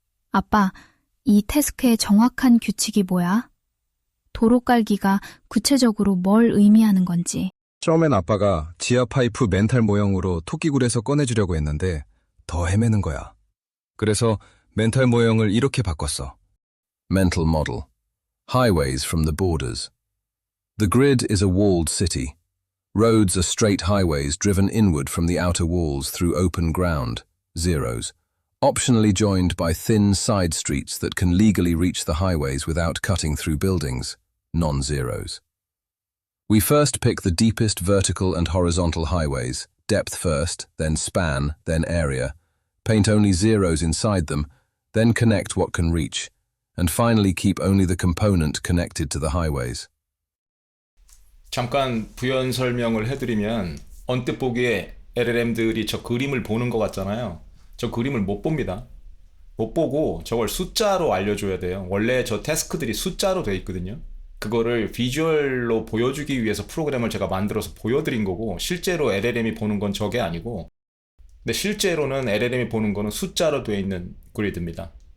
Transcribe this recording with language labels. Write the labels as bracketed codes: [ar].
[ko] 아빠, 이 태스크의 정확한 규칙이 뭐야? 도로 깔기가 구체적으로 뭘 의미하는 건지. 처음엔 아빠가 지하 파이프 멘탈 모형으로 토끼굴에서 꺼내주려고 했는데 더 헤매는 거야. 그래서 멘탈 모형을 이렇게 바꿨어. [en] Mental model. Highways from the borders. The grid is a walled city. Roads are straight highways driven inward from the outer walls through open ground, zeros, optionally joined by thin side streets that can legally reach the highways without cutting through buildings, non-zeros. We first pick the deepest vertical and horizontal highways, depth first, then span, then area, paint only zeros inside them, then connect what can reach, and finally keep only the component connected to the highways. [ko] 잠깐 부연 설명을 해드리면 언뜻 보기에 LLM들이 저 그림을 보는 것 같잖아요. 저 그림을 못 봅니다. 못 보고 저걸 숫자로 알려줘야 돼요. 원래 저 태스크들이 숫자로 돼 있거든요. 그거를 비주얼로 보여주기 위해서 프로그램을 제가 만들어서 보여드린 거고 실제로 LLM이 보는 건 저게 아니고 근데 실제로는 LLM이 보는 거는 숫자로 되어 있는 그리드입니다.